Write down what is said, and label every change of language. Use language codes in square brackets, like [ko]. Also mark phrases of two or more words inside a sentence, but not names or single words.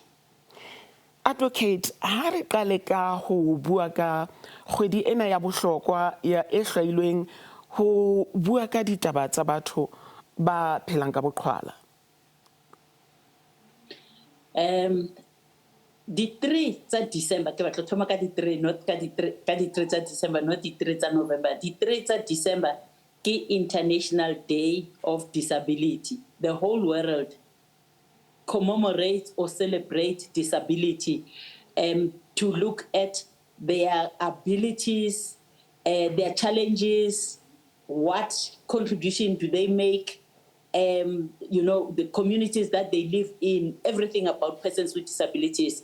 [st] Advocate, ha re qale ka ho bua ka kgwedi ena ya bohlokwa ya e hlwailweng ho bua ka ditaba tsa batho ba phelang ka boqhwala. Di 3 tsa December ke batla thoma ka di 3 not ka di 3 tsa December not di 3 tsa November. Di 3 tsa December ke International Day of Disability. [en] The whole world commemorate or celebrate disability to look at their abilities, their challenges, what contribution do they make, the communities that they live in, everything about persons with disabilities.